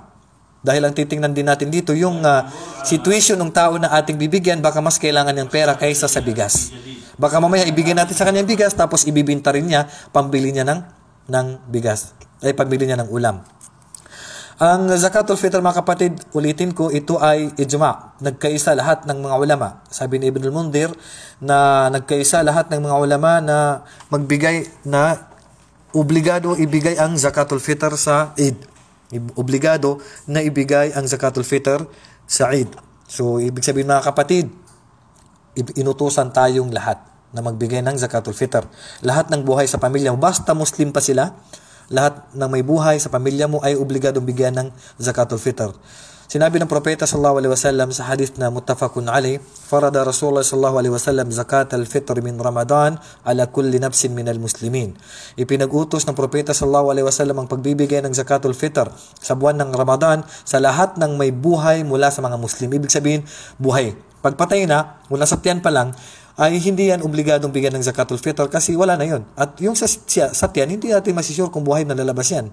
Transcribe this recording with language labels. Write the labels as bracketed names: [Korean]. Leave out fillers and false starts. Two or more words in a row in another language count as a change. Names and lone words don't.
[Filipino] Dahil ang titingnan din natin dito, yung situation ng tao na ating bibigyan, baka mas kailangan ng pera kaysa sa bigas. Baka mamaya ibigay natin sa kanya bigas, tapos ibibinta rin niya, pambili niya ng bigas, ay pambili niya ng ulam. Ang [Arabic] زكاة الفطر [Filipino] mga kapatid, ulitin ko, ito ay ijma. Nagkaisa lahat ng mga ulama. Sabi ni Ibn al-Mundhir na nagkaisa lahat ng mga ulama na magbigay na obligado ibigay ang [Arabic] زكاة الفطر [Filipino] sa Eid. Obligado na ibigay ang [Arabic] زكاة الفطر [Filipino] sa Eid. So, ibig sabihin mga kapatid, inutusan tayong lahat na magbigay ng [Arabic] زكاة الفطر. [Filipino] Lahat ng buhay sa pamilya mo, basta Muslim pa sila, lahat ng may buhay sa pamilya mo ay obligadong bigyan ng [Arabic] زكاة الفطر. [Filipino] Sinabi ng propeta [Arabic] صلى الله عليه وسلم [Filipino] sa hadith na [Arabic] متفق عليه، فرض رسول الله صلى الله عليه وسلم زكاة الفطر من رمضان على كل نفس من المسلمين. [Filipino] Ipinag-utos ng propeta [Arabic] صلى الله عليه وسلم [Filipino] ang pagbibigay ng [Arabic] زكاة الفطر [Filipino] sa buwan ng Ramadan sa lahat ng may buhay mula sa mga Muslim. Ibig sabihin, buhay. Pagpatay na, mula sa tiyan pa lang, ay hindi yan obligadong bigyan ng [Arabic] زكاة الفطر [Filipino] kasi wala na yon. At yung sa tiyan, hindi natin masisure kung buhay na lalabas yan.